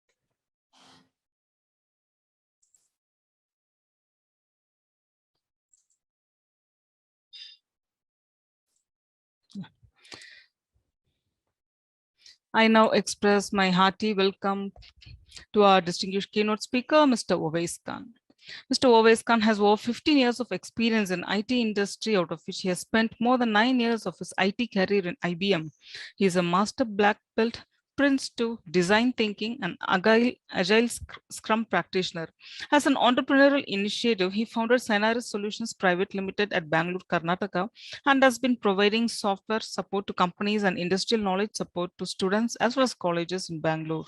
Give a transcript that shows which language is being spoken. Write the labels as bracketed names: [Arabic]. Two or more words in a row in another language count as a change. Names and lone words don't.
[English] I now express my hearty welcome to our distinguished keynote speaker, Mr. Owais Khan. Mr. Owais Khan has over 15 years of experience in IT industry, out of which he has spent more than 9 years of his IT career in IBM. He is a master black belt Prince to design thinking and agile scrum practitioner. As an entrepreneurial initiative, he founded Synaris Solutions Private Limited at Bangalore, Karnataka, and has been providing software support to companies and industrial knowledge support to students as well as colleges in Bangalore.